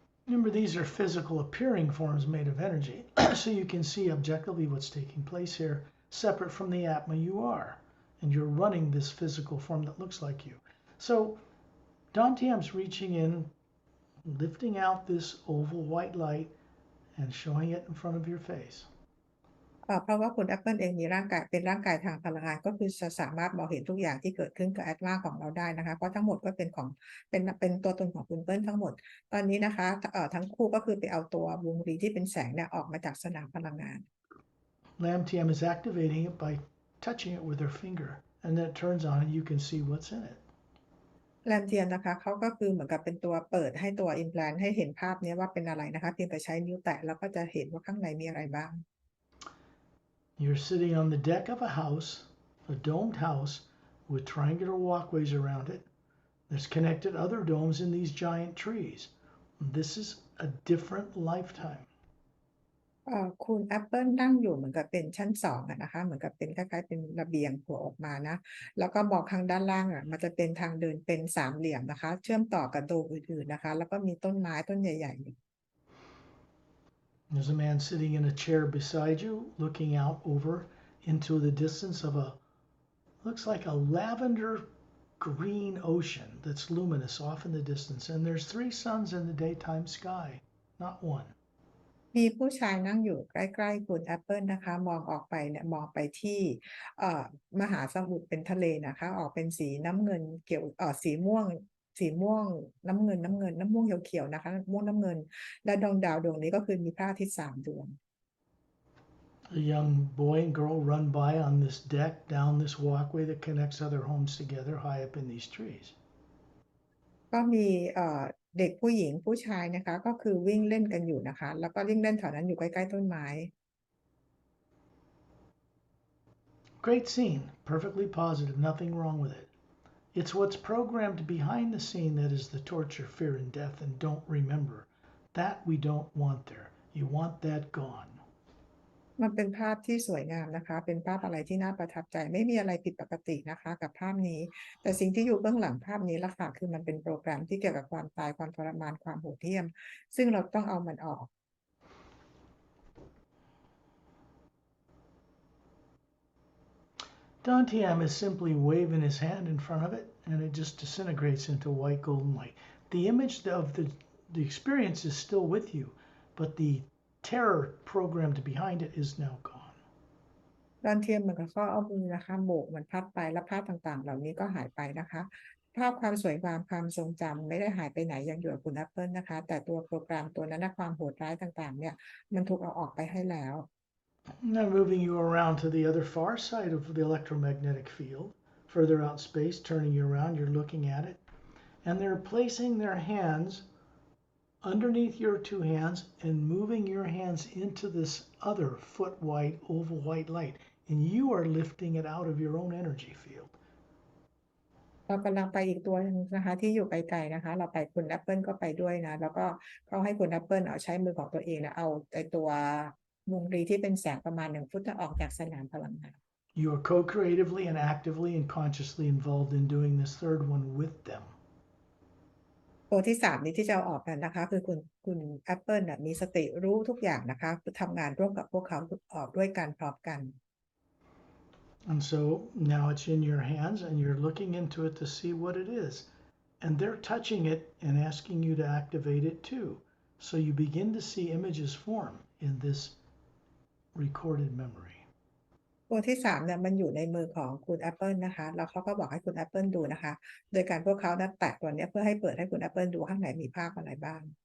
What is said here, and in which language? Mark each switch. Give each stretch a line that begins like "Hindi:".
English: Remember, these are physical appearing forms made of energy, so you can see objectively what's taking place here, separate from the atma you are, and you're running this physical form that looks like you. So Dantiam's reaching in, lifting out this oval white light and showing it in front of your face.
Thai: เพราะว่าคุณแอปเปิลเองมีร่างกายเป็นร่างกายทางพลังงานก็คือจะสามารถมองเห็นทุกอย่างที่เกิดขึ้นกับแอตมาของเราได้นะคะเพราะทั้งหมดก็เป็นของเป็นตัวตนของคุณเปิ้ลทั้งหมดตอนนี้นะคะทั้งคู่ก็คือไปเอาตัววงรีที่เป็นแสงเนี่ยออกมาจากสนามพลังงาน
English: Lamtiam is activating it by touching it with her finger, and then it turns on and you can see what's in it.
Thai: แรมเทียนนะคะเขาก็คือเหมือนกับเป็นตัวเปิดให้ตัว implant ให้เห็นภาพนี้ว่าเป็นอะไรนะคะเพียงแต่ใช้นิ้วแตะแล้วก็จะเห็นว่าข้างในมีอะไรบ้าง
English: You're sitting on the deck of a house, a domed house with triangular walkways around it that's connected other domes in these giant trees. This is a different lifetime.
Thai: คุณแอปเปิลนั่งอยู่เหมือนกับเป็นชั้นสองอะนะคะเหมือนกับเป็นคล้ายๆเป็นระเบียงโผล่ออกมานะแล้วก็มองข้างด้านล่างอะมันจะเป็นทางเดินเป็นสามเหลี่ยมนะคะเชื่อมต่อกับโดมอื่นๆนะคะแล้วก็มีต้นไม้ต้นใหญ่ๆอยู่
English: There's a man sitting in a chair beside you, looking out over into the distance of a looks like a lavender green ocean that's luminous off in the distance. And there's 3 suns in the daytime sky, not one.
Thai: มีผู้ชายนั่งอยู่ใกล้ๆคุณแอปเปิลนะคะมองออกไปเนี่ยมองไปที่เอ่อมหาสมุทรเป็นทะเลนะคะออกเป็นสีน้ำเงินเกี่ยวสีม่วงน้ำเงินน้ำม่วงเขียวๆนะคะม่วงน้ำเงินและดวงดาวดวงนี้ก็คือมีพระอาทิตย์3 ดวง
English: A young boy and girl run by on this deck down this walkway that connects other homes together high up in these trees.
Thai: ก็มีเด็กผู้หญิงผู้ชายนะคะก็คือวิ่งเล่นกันอยู่นะคะแล้วก็วิ่งเล่นแถวนั้นอยู่ใกล้ๆต้นไม้
English: Great scene, perfectly positive, nothing wrong with it. It's what's programmed behind the scene that is the torture, fear, and death, and don't remember. That we don't want there. You want that gone.
Thai: มันเป็นภาพที่สวยงามนะคะเป็นภาพอะไรที่น่าประทับใจไม่มีอะไรผิดปกตินะคะกับภาพนี้แต่สิ่งที่อยู่เบื้องหลังภาพนี้ล่ะค่ะคือมันเป็นโปรแกรมที่เกี่ยวกับความตายความทรมานความโหดเหี้ยมซึ่งเราต้องเอามันออก
English: Dantian is simply waving his hand in front of it, and it just disintegrates into white golden light. The image of the experience is still with you, but the terror programmed behind it is now gone.
Thai: ดอนเทียมเหมือนกับเขาเอามือนะคะโบกมันพัดไปแล้วภาพต่างๆเหล่านี้ก็หายไปนะคะภาพความสวยงามความทรงจำไม่ได้หายไปไหนยังอยู่กับคุณแอปเปิลนะคะแต่ตัวโปรแกรมตัวนั้นนะความโหดร้ายต่างๆเนี่ยมันถูกเอาออกไปให้แล้ว
English: Now moving you around to the other far side of the electromagnetic field, further out in space, turning you around, you're looking at it, and they're placing their hands underneath your 2 hands and moving your hands into this other foot wide oval white light, and you are lifting it out of your own energy field.
Thai: เรากำลังไปอีกตัวหนึงนะคะที่อยู่ไกลๆนะคะเราไปคุณแอปเปิลก็ไปด้วยนะแล้วก็เขาให้คุณแอปเปิลเอาใช้มือของตัวเองนะเอาไอตัววงรีที่เป็นแสงประมาณ1 ฟุตออกจากสนามพลังงาน
English: You are co-creatively and actively and consciously involved in doing this third one with them.
Thai: ตัวที่3นี้ที่จะเอาออกกันนะคะคือคุณแอปเปิลมีสติรู้ทุกอย่างนะคะทำงานร่วมกับพวกเขาออกด้วยกันพร้อมกัน
English: And so now it's in your hands and you're looking into it to see what it is. And they're touching it and asking you to activate it too. So you begin to see images form in this recorded memory.
Thai: ตัวที่3เนี่ยมันอยู่ในมือของคุณแอปเปิลนะคะแล้วเขาก็บอกให้คุณแอปเปิลดูนะคะโดยการพวกเขาแตะตัวนี้เพื่อให้เปิดให้คุณแอปเปิลดูข้างในมีภาพอะไรบ้าง